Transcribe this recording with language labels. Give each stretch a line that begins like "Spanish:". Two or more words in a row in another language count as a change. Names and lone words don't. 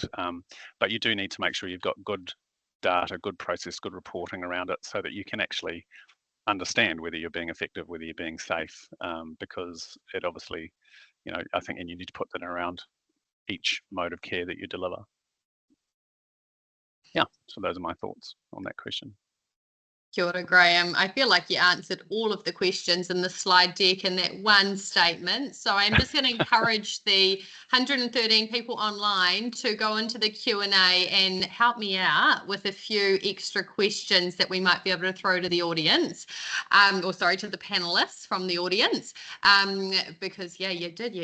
English: But you do need to make sure you've got good data, good process, good reporting around it, so that you can actually understand whether you're being effective, whether you're being safe, because it obviously, I think, and you need to put that around each mode of care that you deliver. Yeah, so those are my thoughts on that question.
Māori: Kia ora, Graham.
English: I feel like you answered all of the questions in the slide deck in that one statement. So I'm just going to encourage the 113 people online to go into the Q&A and help me out with a few extra questions that we might be able to throw to the audience, or sorry, to the panelists from the audience, because yeah, you did.